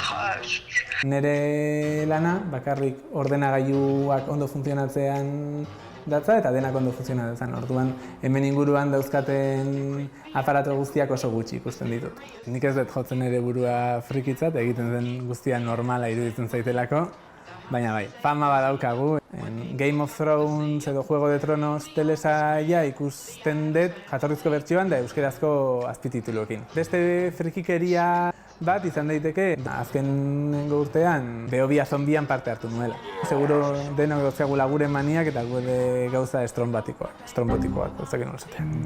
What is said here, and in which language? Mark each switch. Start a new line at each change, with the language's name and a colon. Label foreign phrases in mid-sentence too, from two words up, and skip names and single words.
Basque: Nere lana, bakarrik ordenagailuak ondo funtzionatzean datza eta denak ondo funtzionatzen. Orduan, hemen inguruan dauzkaten aparato guztiak oso gutxi ikusten ditut. Nik ez dut jotzen ere burua frikitzat, egiten den guztia normala iruditzen zaitelako, baina bai, fama badaukagu. Game of Thrones edo Juego de Tronos telesaia ikusten dut jatorrizko bertsioan da euskerazko azpitituluekin. Beste frikikeria bat izan daiteke, azkenengo urtean Behobia zombian parte hartu nuela. Seguro denok dauzkagula gure maniak eta gure gauza estrombotikoak, ez dakit nola esatea.